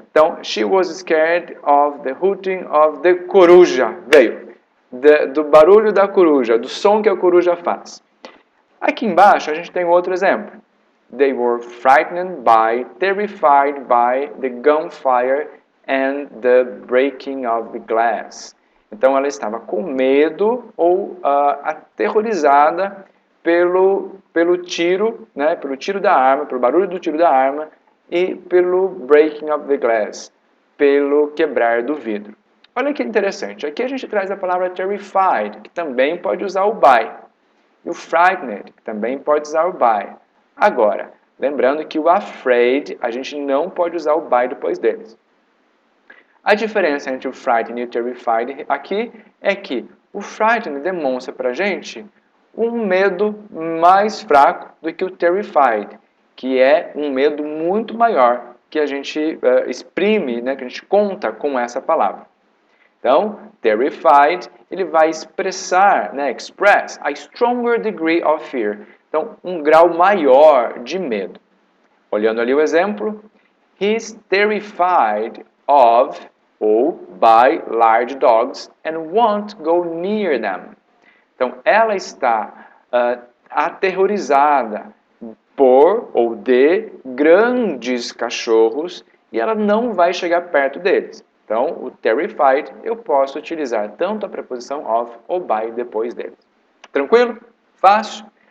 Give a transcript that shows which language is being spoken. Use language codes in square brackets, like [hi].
[en] Então, she was scared of the hooting of the coruja. [pt] Veio. Do barulho da coruja, do som que a coruja faz. Aqui embaixo a gente tem outro exemplo. [en] They were frightened by, terrified by the gunfire and the breaking of the glass. [pt] Então ela estava com medo ou aterrorizada pelo tiro, né, pelo tiro da arma, pelo barulho do tiro da arma e pelo [en] breaking of the glass, [pt] pelo quebrar do vidro. Olha que interessante, aqui a gente traz a palavra terrified, que também pode usar o by, e o frightened, que também pode usar o by. Agora, lembrando que o afraid, a gente não pode usar o by depois deles. A diferença entre o frightened e o terrified aqui é que o frightened demonstra para a gente um medo mais fraco do que o terrified, que é um medo muito maior que a gente exprime, né, que a gente conta com essa palavra. Então, terrified, ele vai expressar, né, [en] express a stronger degree of fear. [pt] Então, um grau maior de medo. Olhando ali o exemplo, [en] he's terrified of [pt] ou [en] by large dogs and won't go near them. [pt] Então, ela está aterrorizada por ou de grandes cachorros e ela não vai chegar perto deles. Então, o terrified eu posso utilizar tanto a preposição of ou by depois deles. Tranquilo? Fácil?